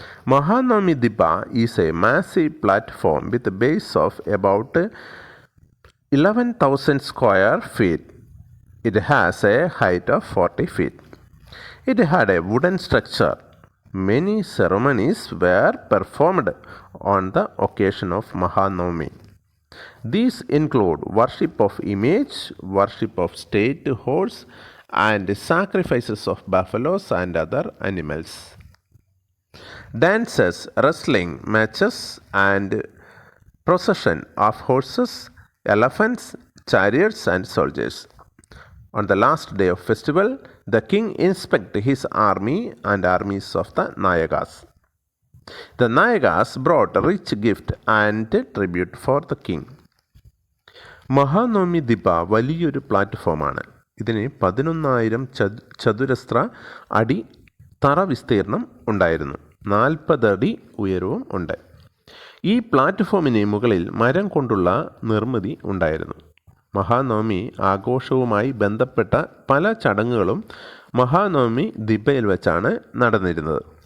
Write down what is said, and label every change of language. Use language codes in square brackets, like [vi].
[en] Mahanavami Dibba is a massive platform with a base of about 11,000 square feet. It has a height of 40 feet. It had a wooden structure. Many ceremonies were performed on the occasion of Mahanavami. These include worship of image, worship of state horse, and sacrifices of buffaloes and other animals. Dances, wrestling matches, and procession of horses, elephants, chariots, and soldiers. On the last day of festival, the king inspected his army and armies of the Nayagas. The Nayagas brought a rich gift and tribute for the king. [ml] Mahanavami ദിബ വലിയൊരു പ്ലാറ്റ്ഫോമാണ്. ഇതിന് 11,000 ചതുരശ്ര അടി തറ വിസ്തീർണം ഉണ്ടായിരുന്നു. 40 അടി ഉയരവും ഉണ്ട്. ഈ പ്ലാറ്റ്ഫോമിന് മുകളിൽ മരം കൊണ്ടുള്ള നിർമ്മിതി ഉണ്ടായിരുന്നു. മഹാനവമി ആഘോഷവുമായി ബന്ധപ്പെട്ട പല ചടങ്ങുകളും മഹാനവമി ദിബയിൽ വെച്ചാണ് നടന്നിരുന്നത്.